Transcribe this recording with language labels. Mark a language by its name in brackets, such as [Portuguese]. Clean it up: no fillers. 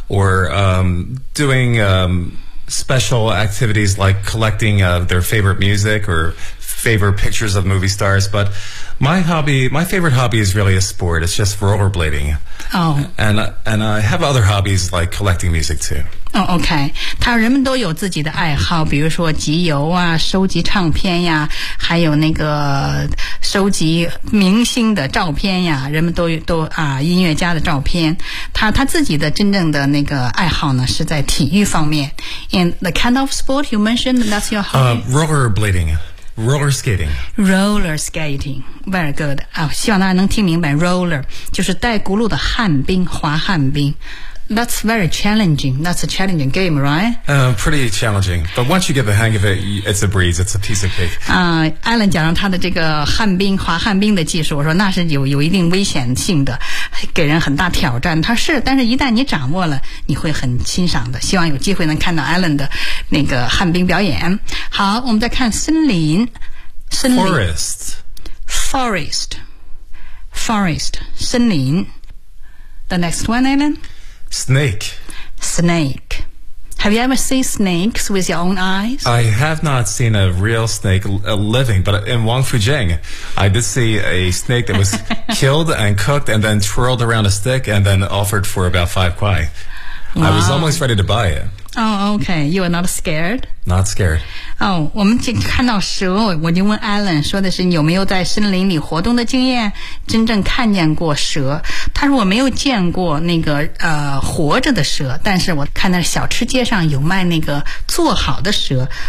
[English] or doing special activities like collecting their favorite music or favorite pictures of movie stars, but my favorite hobby is really a sport. It's just rollerblading. Oh. And I have other hobbies like collecting music too. Oh, okay. [Chinese] 他人们都有自己的爱好，比如说集邮啊，收集唱片呀，还有那个收集明星的照片呀，人们都啊，音乐家的照片。他自己的真正的那个爱好呢，是在体育方面。 [English] And the kind of sport you mentioned, that's your hobby? Rollerblading. Roller skating. Roller skating. Very good. [Chinese] 希望大家能听明白 roller 就是带轱辘的旱冰，滑旱冰。 [English] That's very challenging. That's a challenging game, right? Pretty challenging. But once you get the hang of it, it's a breeze. It's a piece of cake. [Chinese] Alan 讲了他的这个旱冰、滑旱冰的技术，我说那是有一定危险性的，给人很大挑战。他是，但是一旦你掌握了，你会很欣赏的。希望有机会能看到 Alan 的那个旱冰表演。好，我们再看森林。森林 [English] Forest. Forest. Forest. 森林 The next one, Alan? Snake. Snake. Have you ever seen snakes with your own eyes? I have not seen a real snake living, but in Wangfujing, I did see a snake that was killed and cooked and then twirled around a stick and then offered for about 5 kuai. Wow. I was almost ready to buy it. Oh, okay. You are not scared? Not scared. [Chinese] Oh, 我们看到蛇，我就问 Alan 说的是有没有在森林里活动的经验，真正看见过蛇。他说我没有见过那个活着的蛇，但是我看到小吃街上有卖那个做好的蛇。